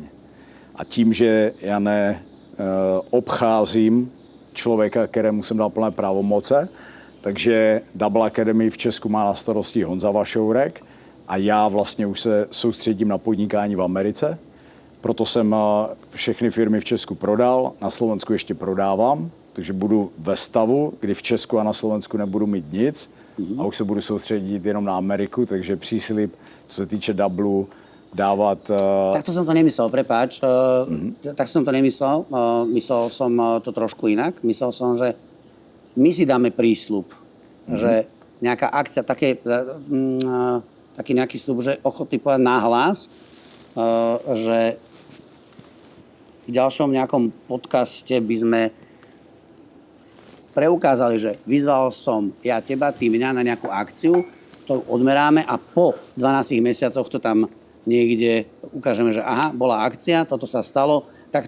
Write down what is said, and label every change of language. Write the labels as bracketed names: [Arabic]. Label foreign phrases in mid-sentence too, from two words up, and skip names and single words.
[Czech] A tím, že já obcházím člověka, kterému jsem dal plné pravomoce, takže Double Academy v Česku má na starosti Honza Vašourek a já vlastně už se soustředím na podnikání v Americe. Proto jsem všechny firmy v Česku prodal, na Slovensku ještě prodávám, takže budu ve stavu, kdy v Česku a na Slovensku nebudu mít nic a už se budu soustředit jenom na Ameriku, takže příslib, co se týče Double, dávat... [Slovak] Takto som to nemyslel, prepáč. Tak som to nemyslel. Myslel som to trošku inak. Myslel som, že my si dáme prísľub, že nejaká akcia, taký nejaký sľub, že ochotný povedať nahlas, že v ďalšom nejakom podcaste by sme preukázali, že vyzval som ja teba, ty mňa na nejakú akciu, to odmeráme a po 12 mesiacoch to tam niekde ukážeme, že aha, bola akcia, toto sa stalo, takto.